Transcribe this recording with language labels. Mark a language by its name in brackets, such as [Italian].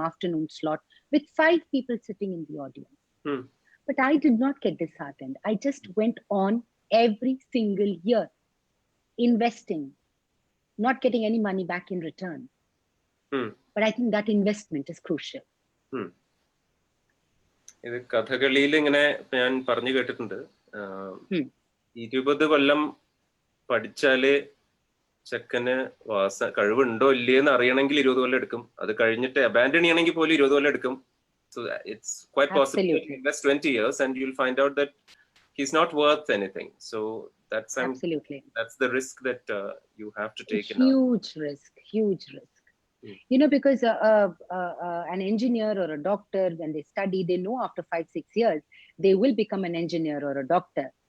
[English] afternoon slot with 5 people sitting in the audience. But I did not get disheartened. I just went on every single year, investing, not getting any money back in return. But I think that investment is crucial. [Malayalam] ഇത് കഥകളിയിൽ ഇങ്ങനെ ഞാൻ പറഞ്ഞു കേട്ടിട്ടുണ്ട്, 20 കൊല്ലം പഠിച്ചാല് ചെക്കന് കഴിവുണ്ടോ ഇല്ലേന്ന് അറിയണമെങ്കിൽ 20 കൊല്ലം എടുക്കും. അത് കഴിഞ്ഞിട്ട് അബാൻഡൺ ചെയ്യണമെങ്കിൽ പോലും 20 കൊല്ലം എടുക്കും. [English] So it's quite possible to invest 20 years and you'll find out that he's not worth anything. So that's the risk that you have to take. Huge risk. Because an engineer or a doctor, when they study, they know after 5-6 years they will become an engineer or a doctor.